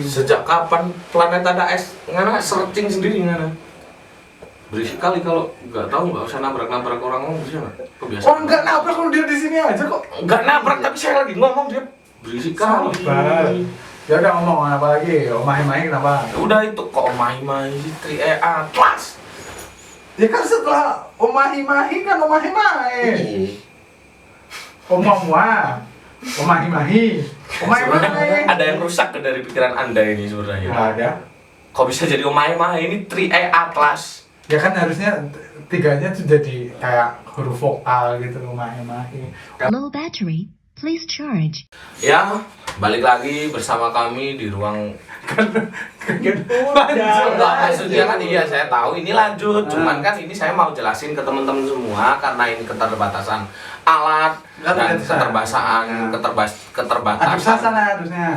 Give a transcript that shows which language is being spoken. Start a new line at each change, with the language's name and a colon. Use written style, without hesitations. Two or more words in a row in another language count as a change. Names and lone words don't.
Indonesian: Sejak kapan planet ada es? Ngana searching sendiri ngana. Berisik kali kalau nggak tahu nggak usah nabrak-nabrak orang ngomong bisa nggak? Kebiasaan. Oh, enggak nabrak kalau dia di sini aja kok. Nggak nabrak tapi saya lagi ngomong dia berisik kali. Sabar. Ya udah ngomong apa lagi? Omahi-mahi kenapa? Ya udah itu kok mahi-mahi 3E Atlas. Ya kan setelah omahi-mahi kan omahi-mahi. Omah-omah. Omahi-mahi. Omahi-mahi. Ada yang rusak dari pikiran Anda ini sebenarnya. Nggak ada. Kok bisa jadi omahi-mahi ini 3E Atlas? Ya kan harusnya tiganya tuh jadi kayak huruf vokal gitu, omahi-mahi.
English: Low battery, please charge.
Indonesian: Ya, balik lagi bersama kami di ruang. Lanjut. Enggak, maksudnya kan iya saya tahu ini lanjut, cuman kan ini saya mau jelasin ke teman-teman semua karena ini keterbatasan alat dan keterbatasan Aduk sana harusnya.